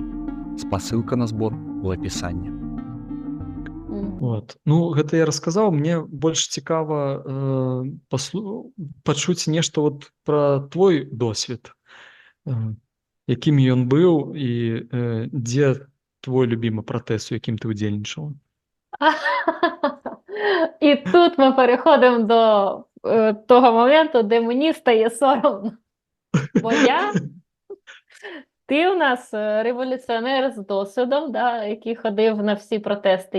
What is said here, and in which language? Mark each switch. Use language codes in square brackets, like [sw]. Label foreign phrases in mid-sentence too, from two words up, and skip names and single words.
[be] Спасылка на збор у апісанні. Вот. Ну, гэта я расказаў, мне больш цікава пачуць нешта вот пра твой досвед. Якім ён быў і дзе твой любімы пратэст, у якім ти удзельнічала? [uk] І тут ми переходимо до того моменту, де мені стає соромно. Бо ти у нас революціонер з досвідом, да, який ходив на всі протести.